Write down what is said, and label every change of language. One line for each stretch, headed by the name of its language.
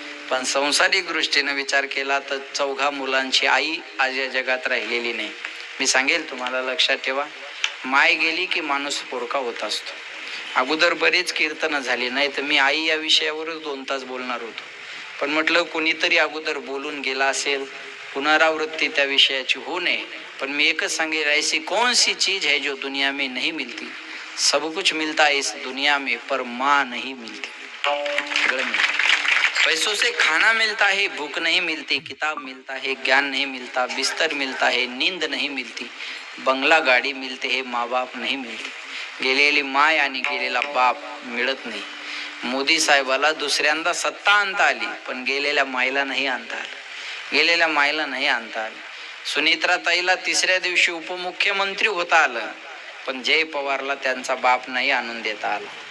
Marathi: पण संसारिक दृष्टीने विचार केला तर 4 मुलांची आई आज या जगात राहिलेली नाही. मी सांगेल तुम्हाला, लक्षात ठेवा, माय गेली की माणूस पोरका होत असतो. अगोदर बरेच कीर्तन झाली, नाही तर मी आई या विषयावरच 2 तास बोलणार होतो. पण म्हटलं कोणीतरी अगोदर बोलून गेला असेल, पुनरावृत्ती त्या विषयाची होऊ नये. पण मी एकच सांगेल,
Hindi: ऐसी कौन सी चीज है जो दुनिया में नहीं मिलती? सब कुछ मिलता है इस दुनिया में, पर माँ नहीं मिलती.
Marathi: सगळं मिळतं.
Hindi: पैसों से खाना मिलता है, भूख नहीं मिलती. किताब मिलता है, ज्ञान नहीं मिलता. बिस्तर मिलता है, नींद नहीं मिलती. बंगला गाडी मिलते है, माँ बाप नहीं मिलते.
Marathi: गेलेली माय आणि गेलेला बाप मिळत नाही. मोदी साहेबाला दुसऱ्यांदा सत्ता आणता आली, पण गेलेल्या मायला नाही आणता आलं. गेलेल्या मायला नाही आणता आलं. सुनीत्रा ताईला 3ऱ्या दिवशी उपमुख्यमंत्री होता आलं, पण जय पवारला त्यांचा बाप नाही आणून देता आला.